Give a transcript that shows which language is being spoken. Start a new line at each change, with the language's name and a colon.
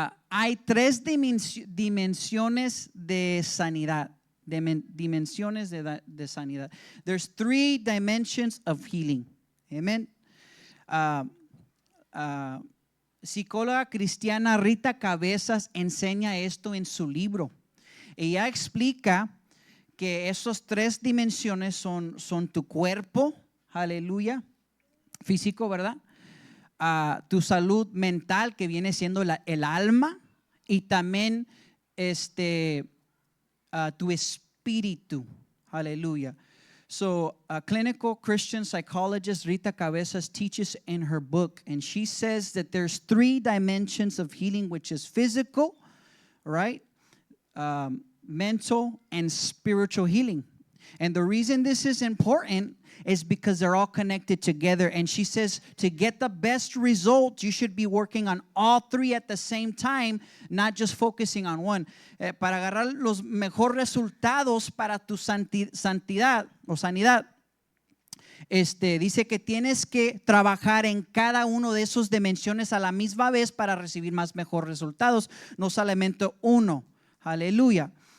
Spanish: Hay 3 dimensiones de sanidad. Dimensiones de sanidad.
English: There's 3 dimensions of healing. Amen.
Spanish: Psicóloga cristiana Rita Cabezas enseña esto en su libro. Ella explica que esas 3 dimensiones son tu cuerpo, aleluya, físico, ¿verdad? Tu salud mental, que viene siendo el alma, y también tu espíritu, aleluya.
English: So a clinical Christian psychologist, Rita Cabezas, teaches in her book, and she says that there's 3 dimensions of healing, which is physical, right? Mental and spiritual healing. And the reason this is important is because they're all connected together. And she says to get the best results, you should be working on all 3 at the same time, not just focusing on one.
Spanish: Para agarrar los mejores resultados para tu santidad o sanidad, dice que tienes que trabajar en cada uno de esos dimensiones a la misma vez para recibir mejores resultados, no solamente uno. Aleluya.